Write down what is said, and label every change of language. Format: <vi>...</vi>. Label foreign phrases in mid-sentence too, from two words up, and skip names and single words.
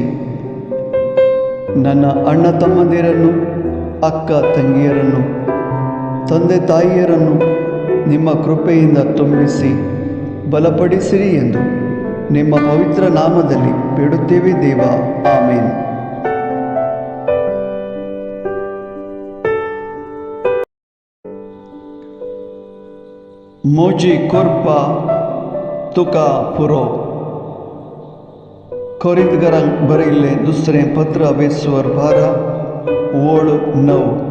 <kn>ನನ್ನ ಅಣ್ಣ ತಮ್ಮಂದಿರನ್ನು, ಅಕ್ಕ ತಂಗಿಯರನ್ನು, ತಂದೆ ತಾಯಿಯರನ್ನು ನಿಮ್ಮ ಕೃಪೆಯಿಂದ ತುಂಬಿಸಿ ಬಲಪಡಿಸಿರಿ ಎಂದು ನಿಮ್ಮ ಪವಿತ್ರ ನಾಮದಲ್ಲಿ ಬೇಡುತ್ತೇವೆ ದೇವ. ಆಮೇನ್.</kn> <kok>मोजी कोरपा तुका पुरो. कोरिंथकरांक बरयल्लें दुसरें पत्र 12 ओळ 9.</kok>